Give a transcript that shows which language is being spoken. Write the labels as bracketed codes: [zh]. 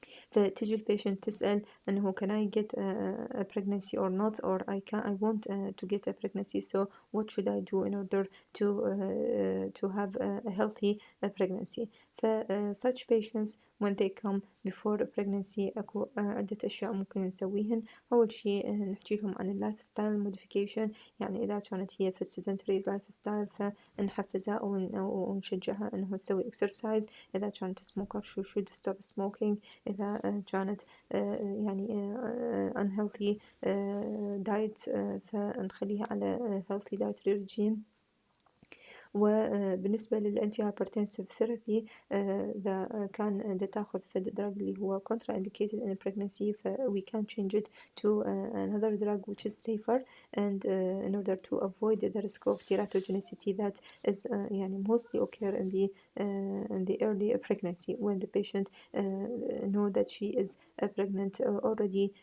[ar] فتجي البيشنت تسأل إنه [en] can I get a pregnancy or not, or I want to get a pregnancy, so what should I do in order to have a healthy pregnancy. such patients when they come before pregnancy [ar] أكو عدة أشياء ممكن نسويهن. أول شي نحكي لهم عن اللايف ستايل موديفيكيشن، يعني إذا كانت هي في sedentary لايف ستايل فنحفزها ونشجعها إنه تسوي exercise. [en] إذا كانت smoker she should stop smoking. إذا كانت يعني unhealthy diet [ar] فنخليها على [en] healthy dietary regime. [ar] وبالنسبة للأنتي هايبرتنسيف ثيرابي [en] إذا كان دا تاخذ فد دراج اللي هو contra indicated in pregnancy ف we can change it to another drug which is safer, and in order to avoid the risk of teratogenicity that is يعني mostly occur in the early pregnancy when the patient know that she is pregnant already.